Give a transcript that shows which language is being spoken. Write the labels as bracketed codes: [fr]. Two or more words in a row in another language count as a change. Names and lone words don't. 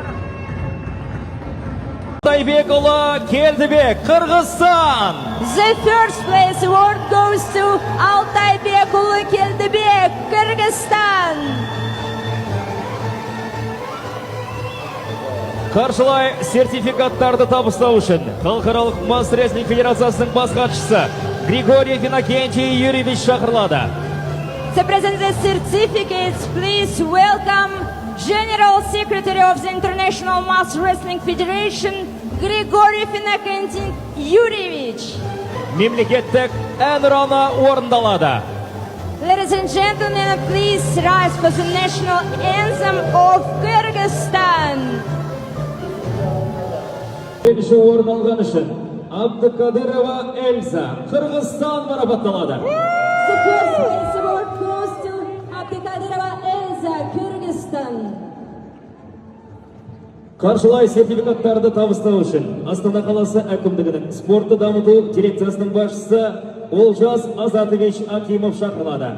[kk] Атайбекұлы Келдібек, Қырғызстан. [en] The first place award goes to Атайбекұлы Келдібек, Кыргызстан. [kk] Қаржылай сертификаттарды табыстау үшін Халықаралық мас рестлинг федерациясының бас хатшысы Григорий Иннокентий Юрьевич шақырылады. [en] To present the certificates, please welcome General Secretary of the International Mass Wrestling Federation, Grigoriy Finokentin Yurievich. [kk] Мемлекеттік әнұраны орындалады. [en] Ladies and gentlemen, please rise for the national anthem of Kyrgyzstan. [kk] Бірінші орын алған үшін Абдыкадырова Эльза, Қырғызстан марапатталады. [en] The first place award goes to Abdykadyrova Elza, Kyrgyzstan. [kk] Қаржылай сертификаттарды табыстау үшін Астана қаласы әкімдігінің спортты дамыту дирекциясының басшысы Олжас Азатович Акимов шақырылады.